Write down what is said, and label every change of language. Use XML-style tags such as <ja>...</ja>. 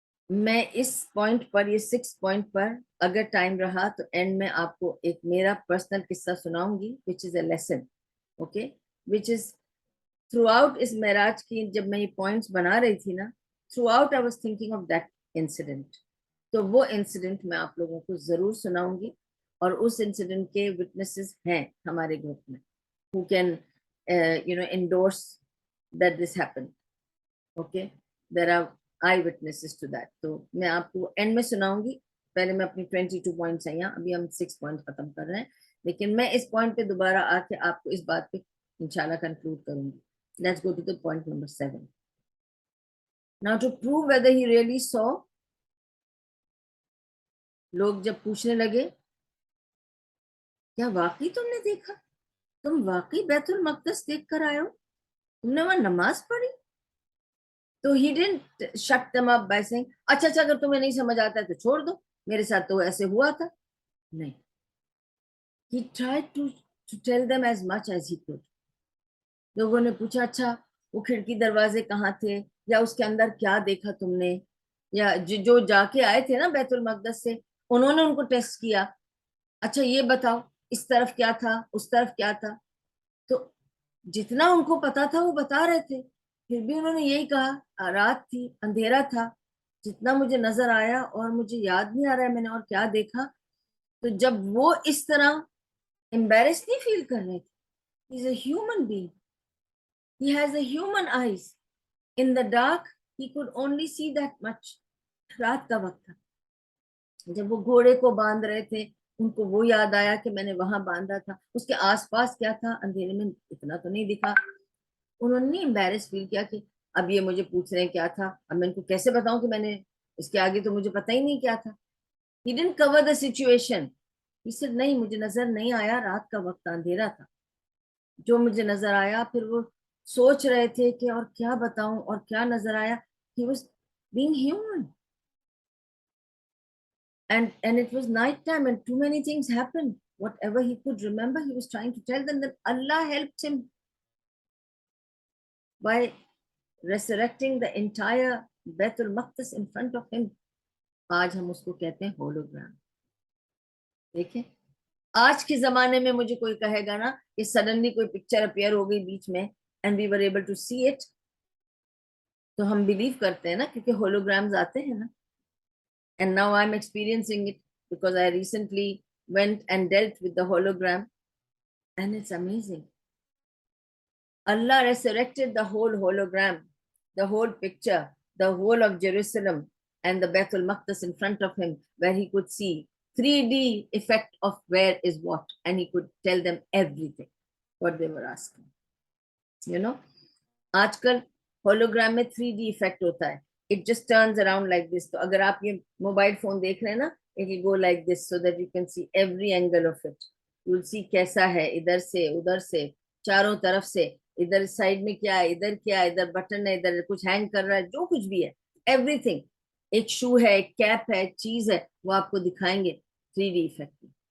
<ur>میں اس پوائنٹ پر, یہ 6 پوائنٹ پر اگر ٹائم رہا تو اینڈ میں آپ کو ایک میرا پرسنل قصہ سناؤں گی</ur> <en>which is a lesson, okay, which is throughout</en> <ur>اس معراج کی جب میں یہ پوائنٹس بنا رہی تھی نا,</ur> <en>throughout I was thinking of that incident.</en> <ur>تو وہ انسیڈنٹ میں آپ لوگوں کو ضرور سناؤں گی, اور اس انسیڈنٹ کے وٹنسز ہیں ہمارے گروپ میں</ur> <en>who can endorse that this happened. Okay, there are eye witnesses to that.</en> <ur>تو میں آپ کو اینڈ میں سناؤں گی. پہلے میں اپنی 22 پوائنٹس ہیں یہاں, ابھی ہم 6 پوائنٹ ختم کر رہے ہیں, لیکن میں اس پوائنٹ پہ دوبارہ آ کے آپ کو اس بات پہ انشاءاللہ کنکلوڈ کروں گی.</ur> <en>Let's go to the point number 7. Now to prove whether he really saw,</en> <ur>لوگ جب پوچھنے لگے کیا واقعی تم نے دیکھا, تم واقعی بیت المقدس دیکھ کر آئے ہو, تم نے وہاں نماز پڑھی؟ تو</ur> <en>he didn't shut them up by saying</en> <ur>اچھا اگر تمہیں نہیں سمجھ آتا ہے تو چھوڑ دو, میرے ساتھ تو ایسے ہوا تھا.</ur> <en>نہیں, he tried to tell them as much as he could.</en> <ur>لوگوں نے پوچھا اچھا وہ کھڑکی دروازے کہاں تھے, یا اس کے اندر کیا دیکھا تم نے, یا جو جا کے آئے تھے نا بیت المقدس سے, انہوں نے ان کو ٹیسٹ کیا, اچھا یہ بتاؤ اس طرف کیا تھا, اس طرف کیا تھا. تو جتنا ان کو پتا تھا وہ بتا رہے تھے. پھر بھی انہوں نے یہی کہا رات تھی, اندھیرا تھا, جتنا مجھے نظر آیا اور مجھے یاد نہیں آ رہا ہے میں نے اور کیا دیکھا. تو جب وہ اس طرح embarrassed نہیں فیل کر رہے تھے,</ur> <en>he is a human being, he has a human eyes. In the dark he could only see that much.</en> <ur>رات کا وقت تھا, جب وہ گھوڑے کو باندھ رہے تھے ان کو وہ یاد آیا کہ میں نے وہاں باندھا تھا, اس کے آس پاس کیا تھا اندھیرے میں اتنا تو نہیں دکھا. انہوں نے امبیرس فیل کیا کہ اب یہ مجھے پوچھ رہے ہیں کیا تھا, اب میں ان کو کیسے بتاؤں کہ میں نے, اس کے آگے تو مجھے پتہ ہی نہیں کیا تھا.</ur> <en>He didn't cover the situation. He said</en> <ur>نہیں مجھے نظر نہیں آیا, رات کا وقت اندھیرا تھا, جو مجھے نظر آیا. پھر وہ سوچ رہے تھے کہ اور کیا بتاؤں اور کیا نظر آیا.</ur> <en>He was being human. And it was night time and too many things happened. Whatever he could remember, he was trying to tell them that Allah helped him by resurrecting the entire Baitul Maqdis in front of him.</en> <ur>آج ہم اس کو کہتے ہیں hologram. دیکھیں آج کے زمانے میں مجھے کوئی کہے گا نا کہ سڈنلی کوئی پکچر اپیئر ہو گئی بیچ میں</ur> <en>and we were able to see it,</en> <ur>تو ہم بلیو کرتے ہیں نا, کیونکہ ہولوگرامز آتے ہیں نا.</ur> <en>And now I'm experiencing it because I recently went and dealt with the hologram and it's amazing. Allah resurrected the whole hologram, the whole picture, the whole of Jerusalem and the Baitul Maqdis in front of him, where he could see 3D effect of where is what, and he could tell them everything what they were asking. You know,</en> <ur>آج کل hologram میں 3D effect ہوتا ہے.</ur> <en>It just turns around like this.</en> <ur>تو اگر آپ یہ mobile phone دیکھ رہے ہیں نا,</ur> <en>it will go like this so that you can see every angle of it. You will see</en> <ur>کیسا ہے, ادھر سے ادھر سے چاروں طرف سے, ادھر سائڈ میں کیا ہے, ادھر کیا ہے, ادھر بٹن ہے, ادھر کچھ ہینگ کر رہا ہے, جو کچھ بھی ہے ایوری تھنگ. ایک شو ہے, ایک کیپ ہے, ایک چیز ہے, وہ آپ کو دکھائیں گے 3D effect میں.</ur>